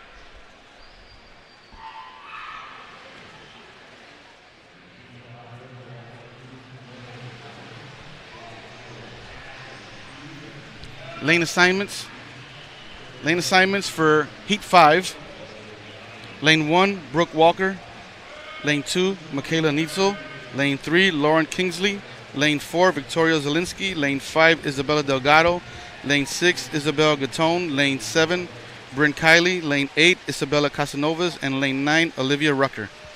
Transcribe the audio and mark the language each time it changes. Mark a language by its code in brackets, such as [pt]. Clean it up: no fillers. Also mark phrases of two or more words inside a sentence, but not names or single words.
[en] Lane assignments. Lane assignments for Heat 5. Lane 1, Brooke Walker. Lane 2, Michaela Nitzel. Lane 3, Lauren Kingsley. Lane 4, Victoria Zielinski. Lane 5, Isabella Delgado. Lane 6, Isabel Gatone. Lane 7, Bryn Kiley. Lane 8, Isabella Casanovas. And lane 9, Olivia Rucker.